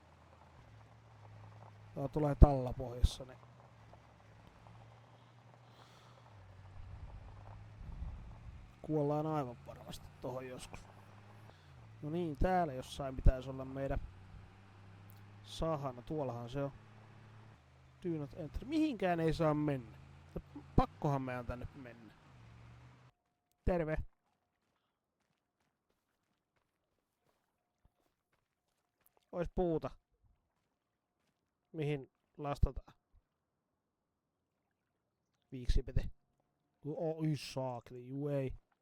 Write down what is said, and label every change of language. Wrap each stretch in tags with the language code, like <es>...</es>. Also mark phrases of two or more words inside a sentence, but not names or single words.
<fi>Tuo tulee tallapohjassa, niin kuollaan aivan varmasti tohon joskus. No niin, täällä jossain pitäisi olla meidän sahana. Tuollahan se on.</fi> <en>Do not enter.</en> <fi>Mihinkään ei saa mennä. Pakkohan meidän tänne mennä. Terve. Ois puuta. Mihin lastataan? Viiksipete. Oi saakeli, juu ei.</fi>